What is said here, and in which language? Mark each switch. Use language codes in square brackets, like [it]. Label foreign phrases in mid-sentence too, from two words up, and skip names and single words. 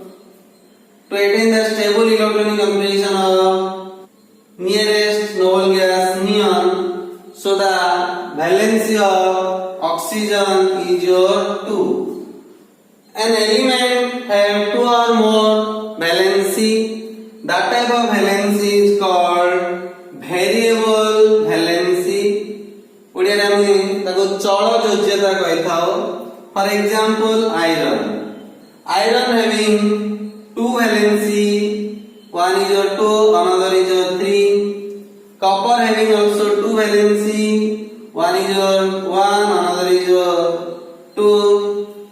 [en] To attain the stable electronic configuration of nearest noble gas neon, so the valency of oxygen is your 2. An element have 2 or more valency. That type of valency is called variable valency. [or] ଓଡ଼ିଆ ରେ ତାକୁ ଚଳ ଯୋଜ୍ୟତା କହିଥାଉ. [en] For example, iron. Iron having 2 valency. One is your 2, another is your 3. Copper having also 2 valency, one is your 1, another is your 2.